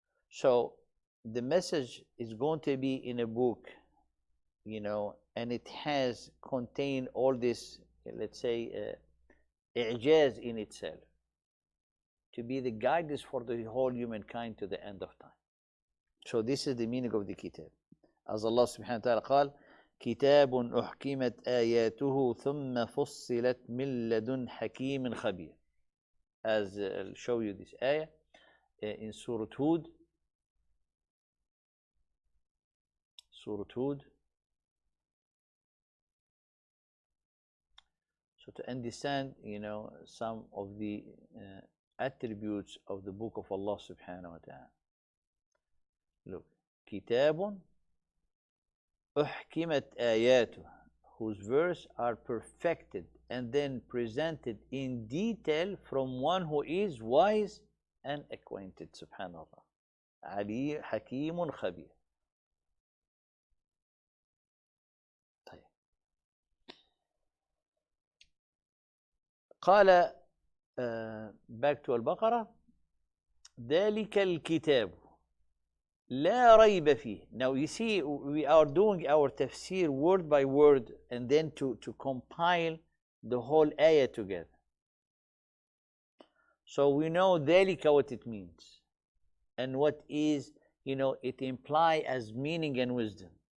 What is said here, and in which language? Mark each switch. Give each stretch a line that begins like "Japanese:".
English: So the message is going to be in a book, and it has contained all this, let's say, i'jaz in itself, to be the guidance for the whole humankind to the end of time. So this is the meaning of the kitab.
Arabic: As Allah subhanahu wa ta'ala قال كتاب أحكمت آياته ثم فصلت من لدن حكيم خبير.
English: As I'll show you this ayah in Surah Hud. Surah Hud. So to understand, some of the attributes of the book of Allah subhanahu wa ta'ala. Look,
Arabic: كتاب أحكمت آياته,
English: whose verse are perfected and then presented in detail from one who is wise and acquainted.
Arabic: Subhanallah. Ali Hakimun Khabir. قال
English: back to
Arabic: Al-Baqarah, ذلك الكتاب لا ريب فيه.
English: Now you see, we are doing our tafsir word by word and then to compile the whole ayah together. So we know ذلك what it means and what is, it implies as meaning and wisdom.